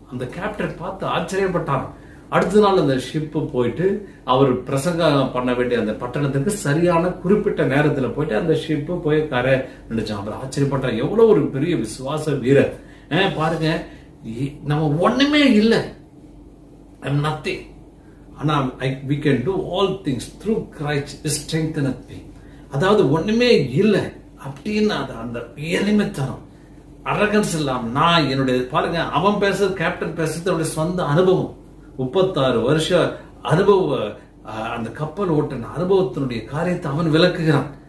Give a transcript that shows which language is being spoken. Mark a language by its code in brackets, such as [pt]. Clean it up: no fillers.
[ta] அந்த கேப்டன் பார்த்து ஆச்சரியப்பட்டார். அடுத்த நாள் அந்த ஷிப்பு போயிட்டு அவர் பிரசங்கம் பண்ண வேண்டிய அந்த பட்டணத்துக்கு சரியான குறிப்பிட்ட நேரத்துல போயிட்டு அந்த ஷிப்பு போய் கரை நினைச்சான். அவர் ஆச்சரியப்பட்டார், எவ்வளவு ஒரு பெரிய விசுவாச வீரர். பாருங்க, நம்ம ஒண்ணுமே இல்லை, nothing. ஆனா [en] we can do all things through Christ who strengtheneth me. [ta] அதாவது ஒண்ணுமே இல்லை அப்படின்னு அந்த எளிமைத்தனம், அரகன்ஸ் இல்லாம நான் என்னுடைய பாருங்க, அவன் பேசுறது, கேப்டன் பேசுறது அவருடைய சொந்த அனுபவம். 36 வருஷ அனுபவ அந்த கப்பல் ஓட்டின அனுபவத்தினுடைய காரியத்தை அவன் விளக்குகிறான்.